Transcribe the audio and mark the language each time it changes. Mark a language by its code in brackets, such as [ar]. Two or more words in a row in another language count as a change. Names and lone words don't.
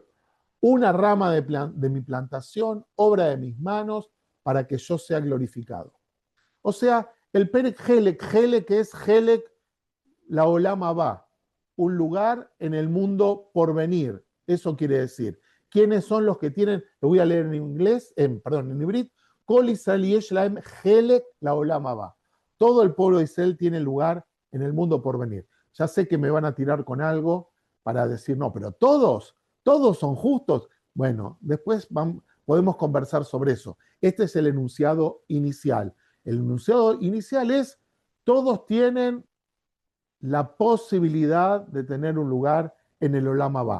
[es] Una rama de mi plantación, obra de mis manos, para que yo sea glorificado. O sea, el [he] פרק חלק, [es] que es [he] חלק, לעולם הבא, [es] un lugar en el mundo por venir. Eso quiere decir, ¿quiénes son los que tienen? Lo voy a leer en inglés, en hibrit. [he] כל ישראל יש להם חלק לעולם הבא. [es] Todo el pueblo de Israel tiene lugar en el mundo por venir. Ya sé que me van a tirar con algo para decir, no, pero todos son justos. Bueno, después podemos conversar sobre eso. Este es el enunciado inicial. El enunciado inicial es, todos tienen la posibilidad de tener un lugar en el [he] עולם הבא.